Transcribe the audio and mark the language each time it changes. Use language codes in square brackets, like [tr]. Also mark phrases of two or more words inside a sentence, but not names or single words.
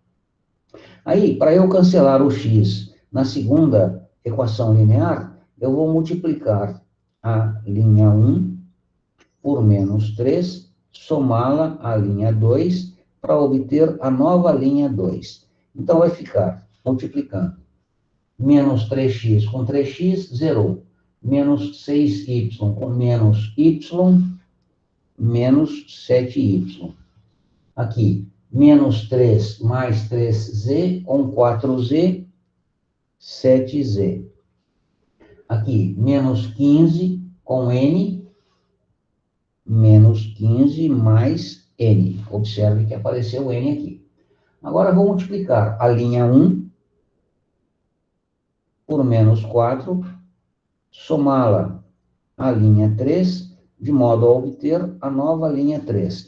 [pt] Aí, para eu cancelar o x na segunda equação linear, eu vou multiplicar a linha 1 por menos 3 somá-la à linha 2 para obter a nova linha 2. Então, vai ficar multiplicando. Menos 3x com 3x, zerou. Menos 6y com menos y, menos 7y. Aqui, menos 3 mais 3z com 4z, 7z. Aqui, menos 15 com n, menos 15 mais n. Observe que apareceu n aqui. Agora, vou multiplicar a linha 1 por menos 4, somá-la à linha 3, de modo a obter a nova linha 3.